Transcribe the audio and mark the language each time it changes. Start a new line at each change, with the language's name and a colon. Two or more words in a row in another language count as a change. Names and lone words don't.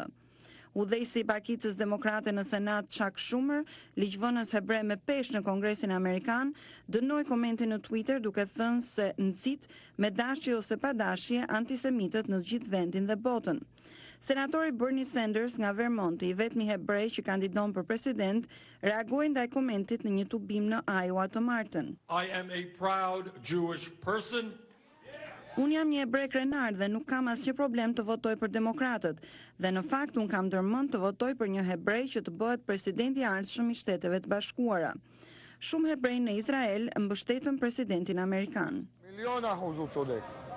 Albanian: Udhëheqësi i Pakicës Demokrate në Senat Chuck Schumer, ligjvënës hebre me peshë në Kongresin Amerikan, dënoi komentin në Twitter duke thënë se nxit me dashje ose pa dashje antisemitët në gjithë vendin dhe botën. Senatori Bernie Sanders nga Vermont, i vetmi hebrej që kandidon për president, reagoi ndaj komentit në një tubim në Iowa të martën.
English: I am a proud Jewish person.
Albanian: Unë jam një hebre krenar dhe nuk kam asnjë problem të votoj për demokratët, dhe në fakt unë kam ndërmend të votoj për një hebrej që të bëhet presidenti i ardhshëm i Shteteve të Bashkuara. Shumë hebrej në Izrael mbështetën presidentin amerikan.